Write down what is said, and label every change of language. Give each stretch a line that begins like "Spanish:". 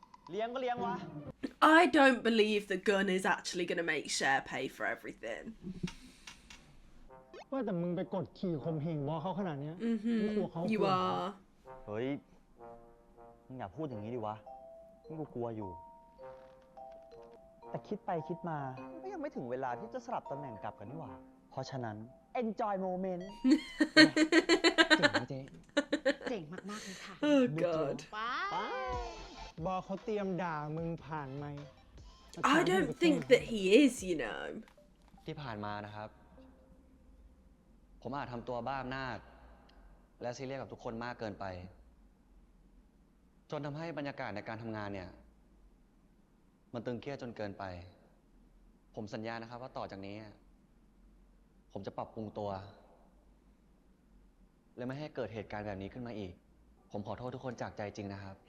Thai: เลี้ยงก็เลี้ยงวะ
English: I don't believe that Gunn is actually going to make Cher pay for everything.
Thai: ว่าแต่มึงไปกดขี่ข่มเหงบอสเขาขนาดเนี้ยมึงกลัวเขา
English: You
Thai: กลัว
English: are.
Thai: เฮ้ย มึงอย่าพูดอย่างนี้ดิวะนี่กูกลัวอยู่ แต่คิดไปคิดมา ก็ยังไม่ถึงเวลาที่จะสลับตำแหน่งกลับกันนี่หว่า เพราะฉะนั้น
English: enjoy moment
Thai: เจ๋งไหมเจ๊ เจ๋งมากๆเลยค่ะ
English: Oh, God.
Thai: ว้าว บอสเขาเตรียมด่ามึงผ่านไหม
English: I don't think that he is, you know.
Thai: ที่ผ่านมานะครับ ผมอาจทำตัวบ้าอำนาจและซีเรียสกับทุกคนมากเกินไป จนทำให้บรรยากาศในการทำงานเนี่ย มันตึงเครียดจนเกินไป ผมสัญญานะครับว่าต่อจากนี้ ผมจะปรับปรุงตัว และไม่ให้เกิดเหตุการณ์แบบนี้ขึ้นมาอีก ผมขอโทษทุกคนจากใจจริงนะครับ